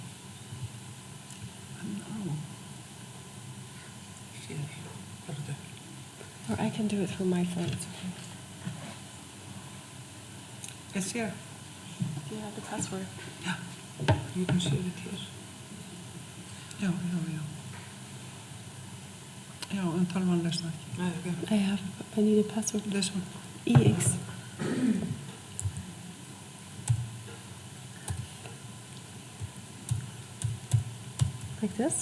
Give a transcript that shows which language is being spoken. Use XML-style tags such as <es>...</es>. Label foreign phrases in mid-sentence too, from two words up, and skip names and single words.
<en>And now. Or I can do it from my phone. It's okay. It's here. Do you have the password? Yeah. You can see it here.</en> <is>Já. Já, en tölvan lesna ekki.</is> <en>I need a password. This one. EX. Like this?</en>